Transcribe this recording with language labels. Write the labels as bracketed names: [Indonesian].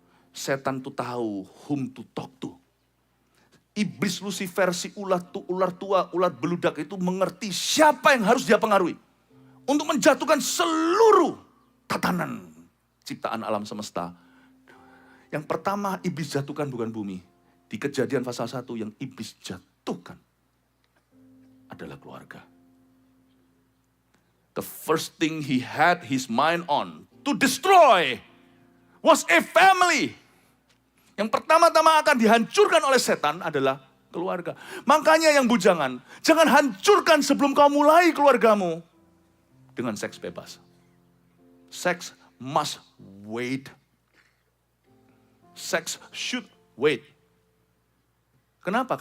[Indonesian] Setan tuh tahu [English] whom to talk to. [Indonesian] Iblis Lucifer, si ular tua, ular beludak itu mengerti siapa yang harus dia pengaruhi. Untuk menjatuhkan seluruh tatanan ciptaan alam semesta. Yang pertama iblis jatuhkan bukan bumi. Di Kejadian pasal 1 yang iblis jatuhkan adalah keluarga. [English] The first thing he had his mind on to destroy was a family. [Indonesian] Yang pertama-tama akan dihancurkan oleh setan adalah keluarga. Makanya yang bujangan, jangan hancurkan sebelum kau mulai keluargamu dengan seks bebas. [English] Sex must wait. Sex should wait. [Indonesian] Kenapa?